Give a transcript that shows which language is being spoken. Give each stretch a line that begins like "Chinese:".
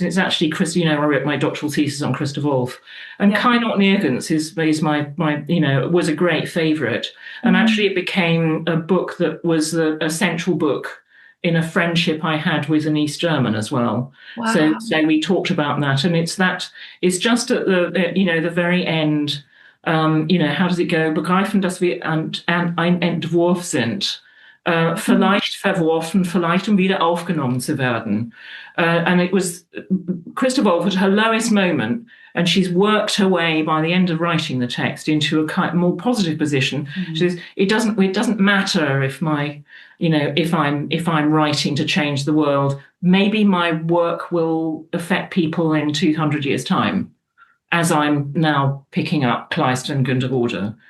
English: And it's actually, I wrote my doctoral thesis on Christoph Wolff. And Kynot Nirgends is my was a great favourite. And actually it became a book that was a central book in a friendship I had with an East German as well. Wow. So we talked about that, and it's just at the very end. How does it go?
German: Begreifen, dass wir ein Entwurf sind, vielleicht verworfen, vielleicht wieder aufgenommen zu werden.
English: And it was Christa Wolf at her lowest moment, and she's worked her way by the end of writing the text into a kind more positive position. She says, it doesn't matter if if I'm writing to change the world, maybe my work will affect people in 200 years' time, as I'm now picking up Kleist and Günter.